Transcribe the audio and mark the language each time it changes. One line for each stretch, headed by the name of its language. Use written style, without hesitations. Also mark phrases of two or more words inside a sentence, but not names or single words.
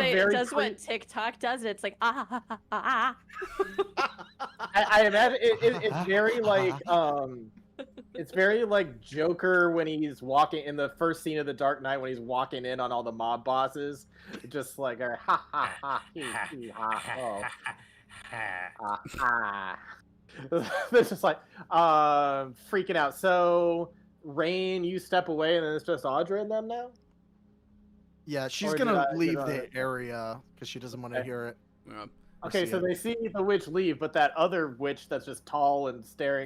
English: say it very does cre- what TikTok does. It's like ah. I imagine it's very like it's very like Joker when he's walking in the first scene of The Dark Knight when he's walking in on all the mob bosses, just like a ha ha ha hee hee ha ho ha ha. They're just like freaking out. So Rain, you step away, and then it's just Adra and them now. Yeah, she's Or did gonna I- did leave I- the area because she doesn't want to Okay. hear it. Yeah. or Okay, see so it. they see the witch leave, but that other witch that's just tall and staring